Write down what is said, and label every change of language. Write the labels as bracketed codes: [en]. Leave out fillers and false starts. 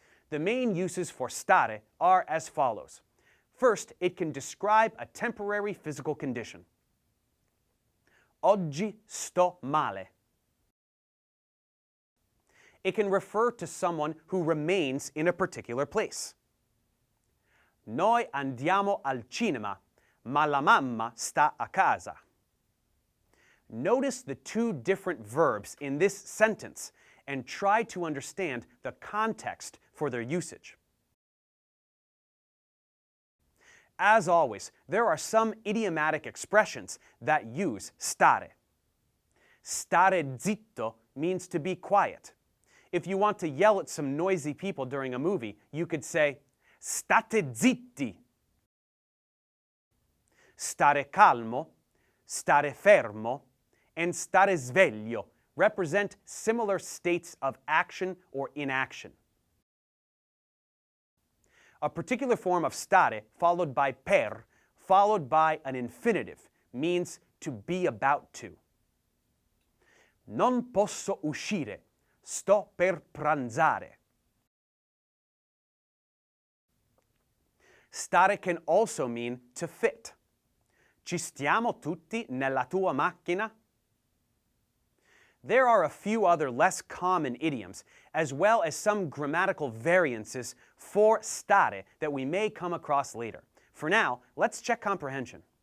[en] The main uses for stare are as follows. First, it can describe a temporary physical condition. [it] Oggi sto male. [en] It can refer to someone who remains in a particular place. [it] Noi andiamo al cinema, ma la mamma sta a casa. [en] Notice the 2 different verbs in this sentence and try to understand the context for their usage. As always, there are some idiomatic expressions that use stare. Stare zitto means to be quiet. If you want to yell at some noisy people during a movie, you could say, [it] state zitti. [en] Stare calmo, stare fermo, and stare sveglio represent similar states of action or inaction. A particular form of stare, followed by per, followed by an infinitive, means to be about to. [it] Non posso uscire, sto per pranzare. [en] Stare can also mean to fit. [it] Ci stiamo tutti nella tua macchina? [en] There are a few other less common idioms, as well as some grammatical variances for stare that we may come across later. For now, let's check comprehension.